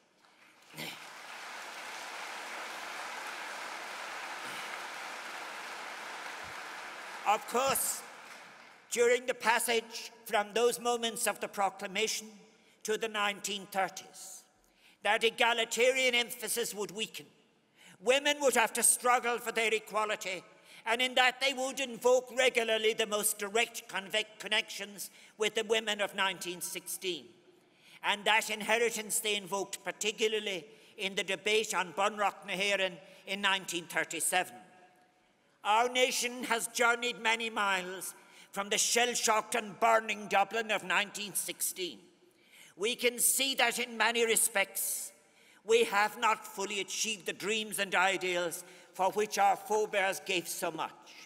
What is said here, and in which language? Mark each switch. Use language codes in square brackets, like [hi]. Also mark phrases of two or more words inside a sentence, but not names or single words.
[en] Of course, during the passage from those moments of the proclamation to the 1930s, that egalitarian emphasis would weaken. Women would have to struggle for their equality, and in that they would invoke regularly the most direct connections with the women of 1916. And that inheritance they invoked particularly in the debate on Bunrock na hÉireann in 1937. Our nation has journeyed many miles from the shell-shocked and burning Dublin of 1916. We can see that in many respects we have not fully achieved the dreams and ideals for which our forebears gave so much.